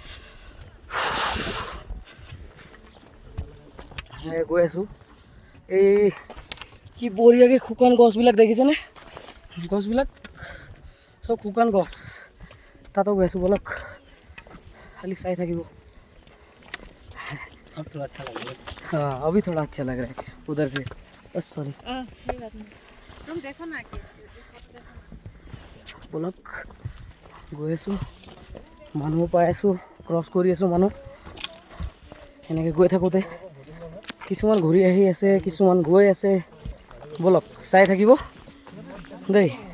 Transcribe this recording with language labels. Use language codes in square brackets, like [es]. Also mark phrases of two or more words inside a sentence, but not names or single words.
[as] গৈ আছোঁ। এই কি বঢ়িয়াকৈ শুকান গছবিলাক দেখিছেনে? গছবিলাক চব শুকান গছ। তাতো গৈ আছোঁ। বলক খালি চাই থাকিব। [hi] अब थोड़ा अच्छा लग रहा है। हाँ अभी थोड़ा अच्छा लग रहा है उधर से। सॉरी तुम देखो ना कि [as] বলক গৈ আছোঁ, মানুহ পাই আছোঁ, ক্ৰছ কৰি আছোঁ মানুহ। এনেকৈ গৈ থাকোঁতে কিছুমান ঘূৰি আহি আছে, কিছুমান গৈ আছে। বলক চাই থাকিব দেই।